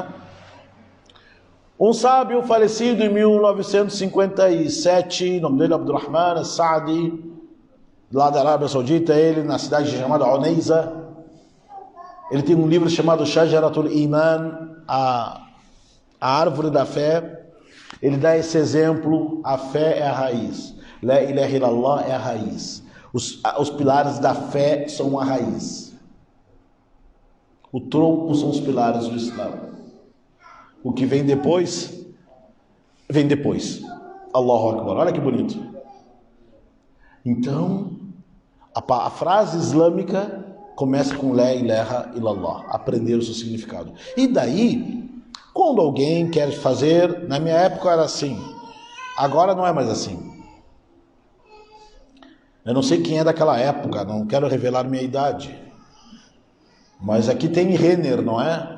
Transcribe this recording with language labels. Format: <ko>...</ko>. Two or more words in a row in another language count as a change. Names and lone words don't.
<pt>Um sábio falecido em 1957, o nome dele é Abdurrahman As-Sa'di, lá da Arábia Saudita, ele na cidade chamada Unayza. Ele tem um livro chamado Shajaratul Iman, a árvore da fé. Ele dá esse exemplo: a fé é a raiz.</pt> <ar>لا إله إلا الله</ar> <pt>é a raiz. Os pilares da fé são a raiz. O tronco são os pilares do Islã. O que vem depois, vem depois.</pt> <ar>الله أكبر.</ar> <pt>Olha que bonito. Então, a frase islâmica começa com</pt> <ar>لا إله إلا الله.</ar> <pt>Aprender o seu significado. E daí, quando alguém quer fazer, na minha época era assim. Agora não é mais assim. Eu não sei quem é daquela época, não quero revelar minha idade. Mas aqui tem Renner, não é?</pt>